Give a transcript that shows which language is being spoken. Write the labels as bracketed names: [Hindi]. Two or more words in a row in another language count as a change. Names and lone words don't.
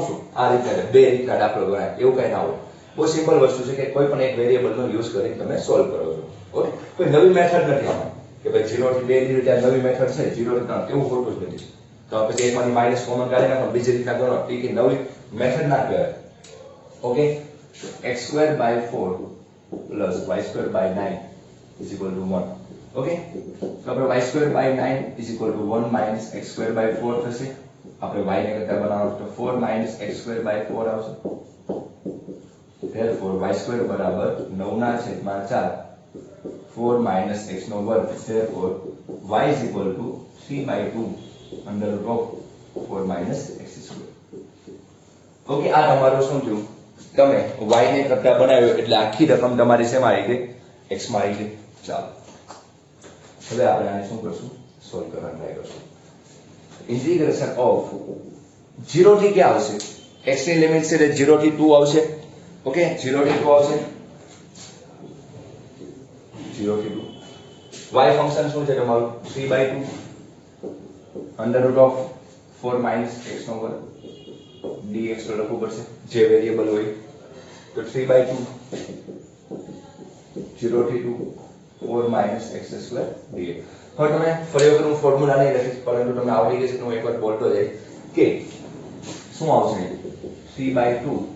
[Gujarati] છું આ રીતના બે રીતના દાખલો ગણાય એવું કઈ ના હોય બહુ સિમ્પલ વસ્તુ છે કે કોઈ પણ એક વેરીએબલ નો યુઝ કરીને તમે સોલ્વ કરો છો ઓકે કોઈ નવી મેથડ નથી આમાં કે ભાઈ 0 થી 2 ની રીતે નવી મેથડ છે 0 થી 3 એવું હોતું જ નથી તો પછી એકમાંથી માઈનસ કોમન કાઢી નાખો બીજી રીતના કરો એ કે નવી મેથડ ના કહેવાય ઓકે [English] x² by 4 plus y² by 9 is equal to 1 okay [Gujarati] તો આપણે [English] y² by 9 is equal to 1 minus x² by 4 [Gujarati] થશે આપણે y ને કરતા બનાવો તો [English] 4 minus x² by 4 આવશે therefore y² [Gujarati] બરાબર 9 ના છેદમાં [English] 4 4 minus x [Gujarati] નો વર્ગ [English] therefore y is equal to 3 by 2 under root of 4 minus x². [Gujarati] ઓકે આ તમારું શું થયું તમે y ને કરતા બનાવ્યો એટલે આખી રકમ તમારી શેમાં આવી ગઈ x માં આવી ગઈ ચાલો હવે આપણે આને શું કરશું સોલ્વ કરવાનો ટ્રાય કરશું ઇન્ટિગ્રેશન ઓફ 0 થી ક્યાં આવશે x ની લિમિટ છે એટલે 0 થી 2 આવશે ઓકે 0 થી 2 આવશે 0 થી 2 y ફંક્શન શું છે તમારું 3/2 [English] under root of 4 minus x [Gujarati] નો વર્ગ dx તો લખવું પડશે જે વેરીએબલ હોય તો 3/2 0 થી 2 4 minus x² dx હવે તમે ફરી વખત હું ફોર્મ્યુલા નહીં લખીશ પરંતુ તમને આવડી ગઈ છે હું એકવાર બોલતો જાય કે શું આવશે 3/2